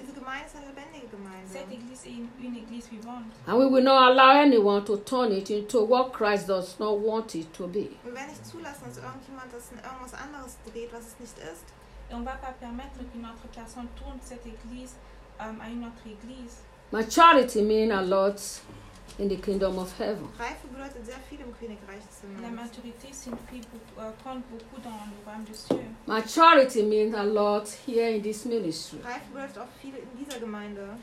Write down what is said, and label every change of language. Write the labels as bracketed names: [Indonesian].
[French] Cette église est une église vivante. [English] And we will not allow anyone to turn it into what Christ does not want it to be. [German] Wir werden nicht zulassen, dass irgendjemand das in irgendwas anderes dreht, was es nicht ist. [French] Et on va pas permettre qu'une autre personne tourne cette église à une autre église. [English] Maturity means a lot in the kingdom of heaven. [German] Reife bedeutet sehr viel im Königreich des Himmels. [French] La maturité compte beaucoup dans le royaume des cieux. [English] Maturity means a lot here in this ministry. [German] Reife bedeutet auch viel in dieser Gemeinde.